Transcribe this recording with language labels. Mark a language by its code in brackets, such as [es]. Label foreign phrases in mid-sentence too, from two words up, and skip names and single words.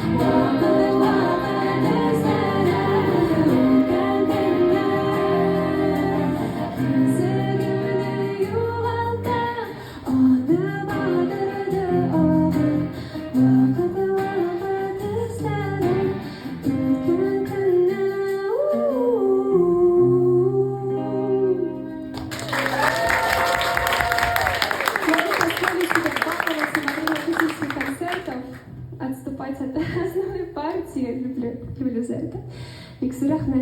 [tt] вакыт эзләре үткән көннәрдә йөзегемне югалттым аны батырды огыр вакыт эзләре үткән көннәрдә. [ru] Можно поставить себе баловаться во время акустических концертов, отступать от основной партии. Люблю за это. Виксур Ахмед.